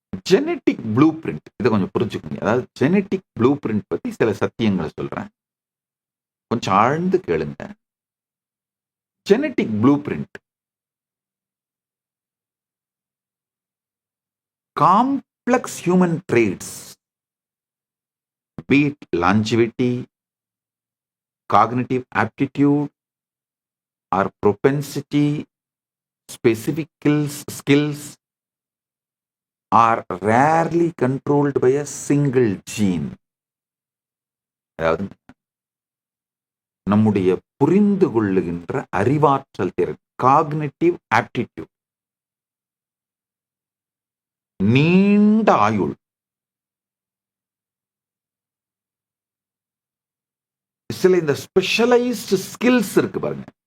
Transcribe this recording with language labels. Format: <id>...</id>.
<ta>Genetic blue print, இதை கொஞ்சம் புரிஞ்சுக்கோங்க. அதாவது ஜெனட்டிக் ப்ளூ பிரிண்ட் பத்தி சில சத்தியங்களை சொல்றேன், கொஞ்சம் ஆழ்ந்து கேளுங்க.</ta> <en>Genetic blueprint complex human traits, be it longevity, cognitive aptitude, or propensity, specific skills, are rarely controlled by a single gene.</en> <ta>அதாவது நம்முடைய புரிந்து கொள்ளுகின்ற அறிவாற்றல் திறன், காக்னிட்டிவ் ஆப்டிடியூட், நீண்ட ஆயுள், சில இந்த ஸ்பெஷலைஸ்டு ஸ்கில்ஸ் இருக்கு பாருங்க.</ta>